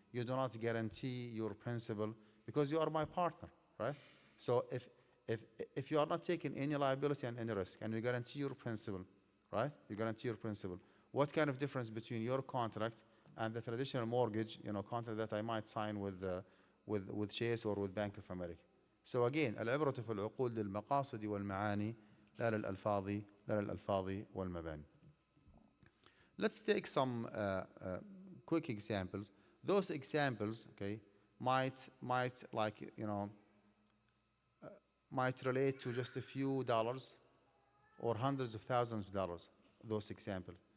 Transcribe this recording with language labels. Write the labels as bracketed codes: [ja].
[en] You do not guarantee your principal because you are my partner, right? So if you are not taking any liability and any risk, and you guarantee your principal, right? You guarantee your principal. What kind of difference between your contract and the traditional mortgage, contract that I might sign with Chase or with Bank of America? [ar] So again, العبرة في العقود للمقاصد والمعاني لا للألفاظ والمباني. [en] Let's take some quick examples. Those examples, okay, might relate to just a few dollars or hundreds of thousands of dollars, those examples.